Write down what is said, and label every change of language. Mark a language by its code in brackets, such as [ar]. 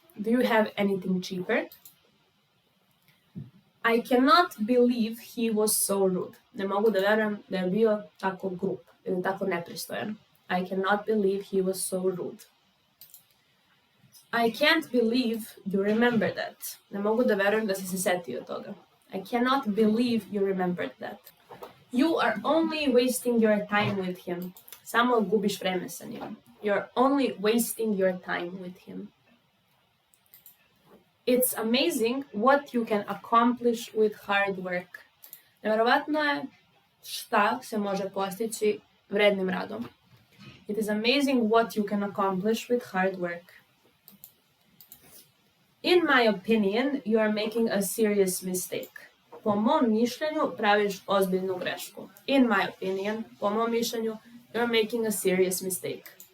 [en] Do you have anything cheaper? I cannot believe he was so rude. [sr] Ne mogu da verujem da je bio tako grub ili tako nepristojan. [en] I cannot believe he was so rude. I can't believe you remember that. [sr] Ne mogu da verujem da si se setio toga. [en] I cannot believe you remembered that. You are only wasting your time with him. [sr] Samo gubiš vreme sa njim. [en] You're only wasting your time with him. It's amazing what you can accomplish with hard work. [sr] Nevjerovatno je šta se može postići vrednim radom. [en] It is amazing what you can accomplish with hard work. In my opinion, you are making a serious mistake. [sr] Po mom mišljenju praviš ozbiljnu grešku. [en] In my opinion, [sr] po mom mišljenju, [en] you are making a serious mistake.